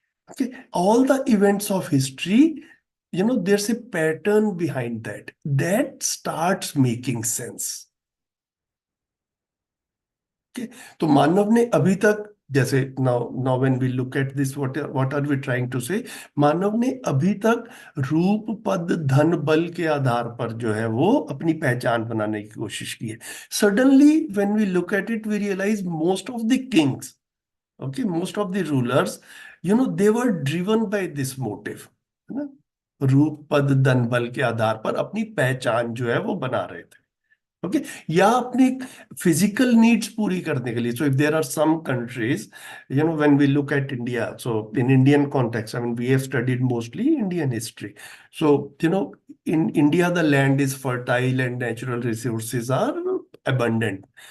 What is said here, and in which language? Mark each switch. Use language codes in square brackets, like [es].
[en] Okay, all the events of history, there's a pattern behind that starts making sense. Okay, [hi] तो मानव ने अभी तक, जैसे [en] now when we look at this, what are we trying to say? [hi] मानव ने अभी तक रूप पद धन बल के आधार पर जो है वो अपनी पहचान बनाने की कोशिश की है. [en] Suddenly when we look at it, we realize most of the kings, okay, most of the rulers, they were driven by this motive. [hi] है ना? रूप पद धन बल के आधार पर अपनी पहचान जो है वो बना रहे थे। ओके, या अपनी फिजिकल नीड्स पूरी करने के लिए। [en] So if there are some countries, when we look at India, so in Indian context, I mean we have studied mostly Indian history. So in India the land is fertile and natural resources are abundant.